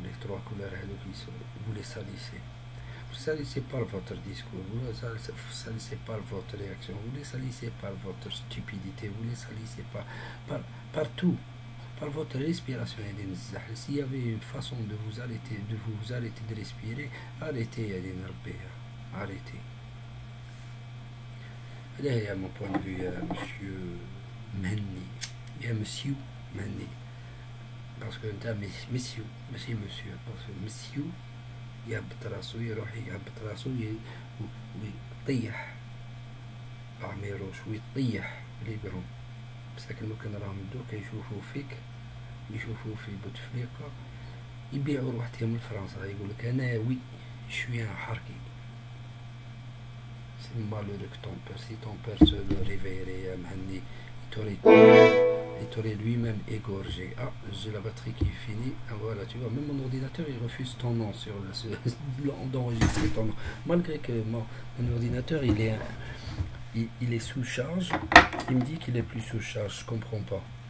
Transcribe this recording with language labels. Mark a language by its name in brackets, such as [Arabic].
[French] Les trois couleurs, vous les salissez. Vous salissez par votre discours, vous les salissez par votre réaction, vous les salissez par votre stupidité, vous les salissez par tout, par votre respiration. S'il y avait une façon de vous arrêter de respirer, arrêtez, arrêtez. Là, il y a mon point de vue, monsieur Menni. Il y a monsieur Menni. Parce que monsieur, parce que monsieur [Arabic] يهبط راسو, يروح يهبط راسو ويطيح عميروش ويطيح لي برون. بصح لو كان راهم دوك يشوفوا فيك, يشوفوا في بوتفليقة, يبيعوا روحتهم لفرنسا, يقولك انا وي شويه حركي. [French] C'est malheureux que ton père, si ton père se réveillerait, Mhanni, il t'aurait lui-même égorgé. Ah, j'ai la batterie qui finit. Ah, voilà, tu vois, même mon ordinateur, il refuse ton nom sur d'enregistrer ton nom. Malgré que mon ordinateur, il est sous charge, il me dit qu'il est plus sous charge, je comprends pas.